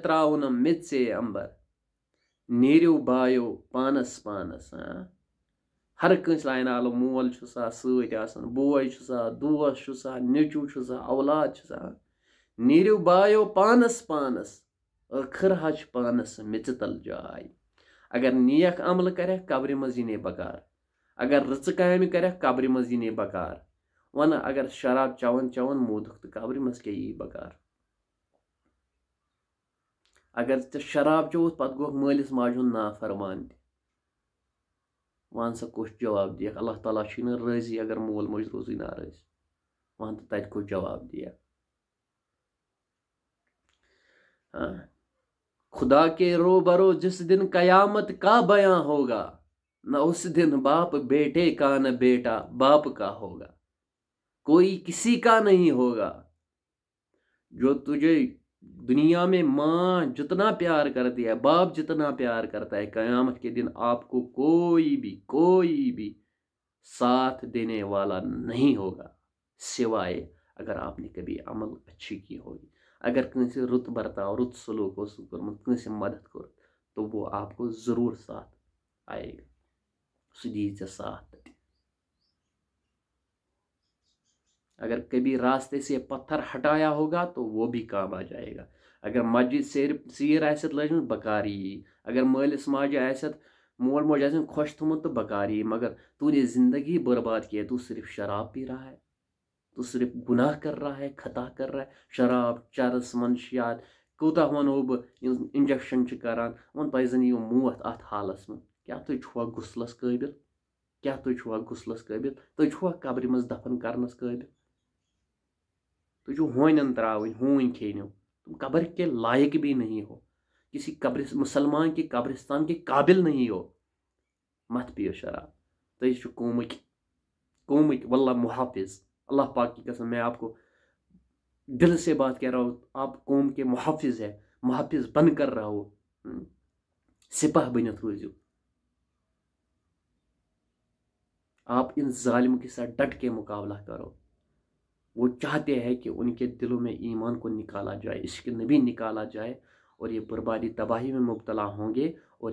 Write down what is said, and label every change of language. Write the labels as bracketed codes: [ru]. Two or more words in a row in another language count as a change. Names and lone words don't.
[ks] تراونم میٚژے امبر نیٖرِو بایو پانس پانس ہر کٲنٛسہِ لاین آلو مول چھُسا سۭتۍ آسان بوے چھُسا دوس چھُسا نیٚچوٗ چھُسا اولاد چھُسا نیٖرِو بایو پانس پانس ٲخٕر حظ چھِ پانس میٚژِ تل جاے اگر نیک عملہٕ کرٮ۪کھ قبرِ منٛز یی نے بکار اگر رٕژٕ کامہِ کرٮ۪کھ قبرِ منٛز یی نے بکار وَنہٕ اگر شراب چٮ۪وان چٮ۪وان موٗدُکھ تہٕ قبرِ منٛز کیٛاہ یی بکار اگر ژےٚ شراب چووُتھ پتہٕ گوٚوکھ مٲلِس ماجہِ ہُنٛد نافرمان تہِ وَن سا کُس جواب دِیَکھ اللہ تعالیٰ چھُے نہٕ رٲضی اگر مول موج روزٕے ناراض وَن تہٕ تَتہِ کُس جواب دِیَکھ [ur] خدا کے روبرو جس دن قیامت کا بیاں ہوگا نہ اس دن باپ بیٹے کا نہ بیٹا باپ کا ہوگا کوئی کسی کا نہیں ہوگا جو تجھے دنیا میں ماں جتنا پیار کرتی ہے باپ جتنا پیار کرتا ہے قیامت کے دن آپ کو کوئی بھی ساتھ دینے والا نہیں ہوگا سوائے اگر آپ نے کبھی عمل اچھی کی ہوگی [ks] اگر کٲنٛسہِ رُت برتاو رُت سلوٗک اوسُکھ کوٚرمُت کٲنٛسہِ مدد کوٚر [ur] تو وہ آپ کو ضرور ساتھ آئے گا [ks] سُہ دِیہِ ژےٚ ساتھ تتہِ [ur] اگر کبھی راستے سے پتھر ہٹایا ہوگا تو وہ بھی کام آ جائے گا [ks] اگر مسجد سیٖر آسٮ۪تھ لٲجمٕژ بکار یی اگر مٲلِس ماجہِ آسٮ۪تھ مول موج آسٮ۪ن خۄش تھوٚمُت تہٕ بکار یی [ur] مگر تو نے زندگی برباد کی ہے تو صرف شراب پی رہا ہے [ks] تو صرف گناہ کر رہا ہے خطا کر رہا ہے شراب چرس منشیات کوٗتاہ وَنو بہٕ انجکشن چھِ کران وۄنۍ تۄہہِ زن یِیو موت اتھ حالس منٛز کیٛاہ تُہۍ چھُوا غُسلس قٲبِل تُہۍ چھُوا قبرِ منٛز دفن کرنس قٲبِل تُہۍ چھُو ہونٮ۪ن تراوٕنۍ ہوٗنۍ کھیٚنو [ur] تم قبر کے لائق بھی نہیں ہو کسی مسلمان کے قبرستان کے قابل نہیں ہو مت پیو شراب [ks] تُہۍ چھُو قومٕکۍ واللہ محافظ [ur] اللہ پاک کی قسم میں آپ کو دل سے بات کہہ رہا ہوں آپ قوم کے محافظ ہے محافظ بن کر رہو [ks] سپاہ بنت روزیو [ur] آپ ان ظالم کے ساتھ ڈٹ کے مقابلہ کرو وہ چاہتے ہیں کہ ان کے دلوں میں ایمان کو نکالا جائے عشق نبی نکالا جائے اور یہ بربادی تباہی میں مبتلا ہوں گے اور